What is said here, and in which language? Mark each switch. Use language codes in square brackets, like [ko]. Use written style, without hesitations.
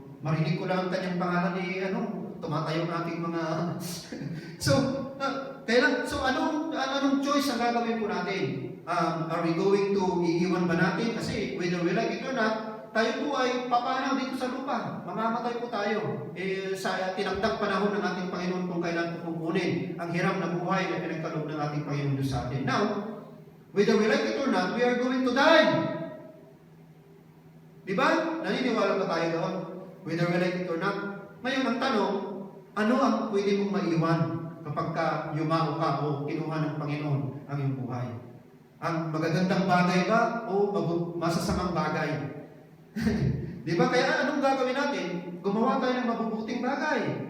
[tl] Marinig ko lang ang kanyang pangalan tumatayo ng ating mga... So anong choice ang gagawin po natin? [en] Are we going to [tl] iiwan ba natin? Kasi [en] whether we like it or not, [tl] tayo po ay papanaw dito sa lupa. Mamamatay po tayo. Sa tinagdag panahon ng ating Panginoon kung kailan po kukunin ang hiram na buhay na pinagkaloob ng ating Panginoon sa atin. [en] Now, whether we like it or not, we are going to die. [tl] Diba? Naniniwala ba tayo doon? [en] Whether we like it or not. [tl] Ngayon, ang tanong, ano ang pwede mong maiwan kapag yumao ka o kinuha ng Panginoon ang iyong buhay? Ang magagandang bagay ba o masasamang bagay? Di ba? Kaya anong gagawin natin? Gumawa tayo ng mabubuting bagay.